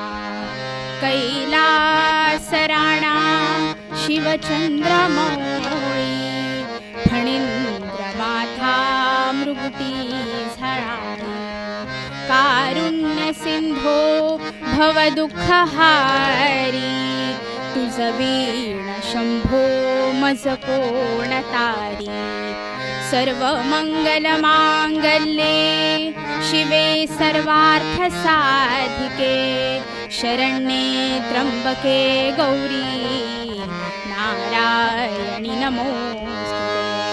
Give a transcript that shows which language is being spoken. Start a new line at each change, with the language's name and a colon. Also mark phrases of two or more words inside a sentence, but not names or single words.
Marathi: कैलासराणा शिवचंद्रमौळी फणींद्रमाथा मृगुटी झळाळी। कारुण्य सिंधो भवदुःखहारी तुझ वीण शंभो मज कोण तारी।
Sanskrit: सर्वमंगलमांगल्ये शिवे सर्वार्थसाधिके शरण्ये त्र्यंबके गौरी नारायणी नमोस्तुते।